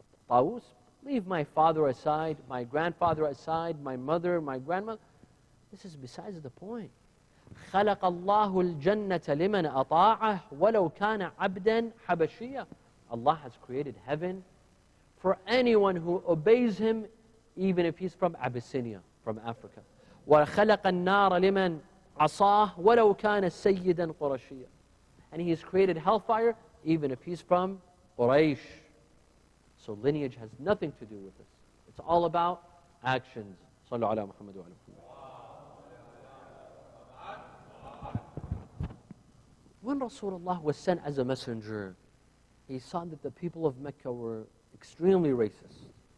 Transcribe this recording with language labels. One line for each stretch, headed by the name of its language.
English: Tawus, leave my father aside, my grandfather aside, my mother, my grandmother. This is besides the point.
Arabic: خلق الله الجنة لمن أطاعه ولو كان عبدا حبشيا.
English: Allah has created heaven for anyone who obeys Him, even if he's from Abyssinia, from Africa.
Arabic: وخلق النار لمن عصاه ولو كان سيدا قرشيا.
English: And He has created hellfire, even if he's from Quraysh. So lineage has nothing to do with this. It's all about actions.
Arabic: صلوا على محمد وعلى محمد.
English: When Rasulullah was sent as a messenger, he saw that the people of Mecca were extremely racist.